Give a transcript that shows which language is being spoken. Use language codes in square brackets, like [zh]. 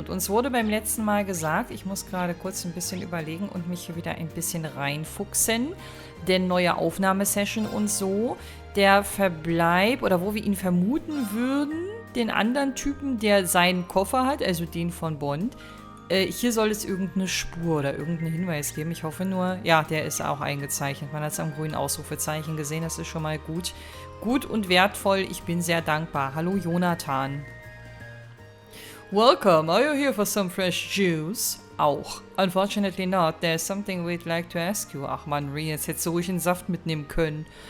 [de] Und uns wurde beim letzten Mal gesagt, ich muss gerade kurz ein bisschen überlegen und mich hier wieder ein bisschen reinfuchsen, denn neue Aufnahmesession und so, der Verbleib oder wo wir ihn vermuten würden, den anderen Typen, der seinen Koffer hat, also den von Bond. Hier soll es irgendeine Spur oder irgendeinen Hinweis geben. Ich hoffe nur, ja, der ist auch eingezeichnet. Man hat es am grünen Ausrufezeichen gesehen, das ist schon mal gut. Gut und wertvoll, ich bin sehr dankbar. Hallo Jonathan. [en] Welcome, are you here for some fresh juice? [de] Auch. [en] Unfortunately not, there's something we'd like to ask you. [de] Ach man, Reen, jetzt hättest du ruhig einen Saft mitnehmen können.